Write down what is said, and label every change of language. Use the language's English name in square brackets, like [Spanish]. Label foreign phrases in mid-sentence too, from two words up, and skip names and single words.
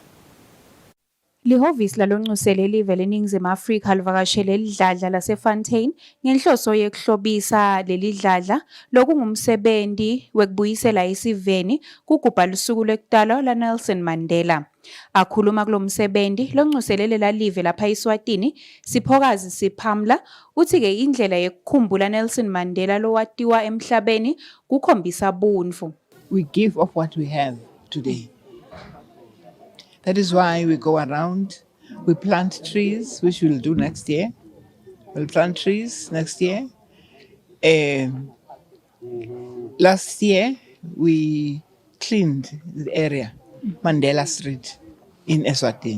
[Swati] Lihhovisi lalonxusele live leNingizimu Afrika livakashele lidladla laseFontaine ngenhloso yekuhlobisa lelidladla lokungumsebenzi wekubuyisela isiveni kugubha lusuku lwekutalwa laNelson Mandela. Akhuluma kulomsebenzi lonxuselele lalive lapha eSwatini Siphokazi Siphamla uthi-ke indlela yekukhumbula Nelson Mandela lowatiwa emhlabeni kukhombisa buntfu. [English] We give of what we have today. That is why we go around, we plant trees, which we'll do next year. We'll plant trees next year. Last year, we cleaned the area, Mandela Street in Eswatini.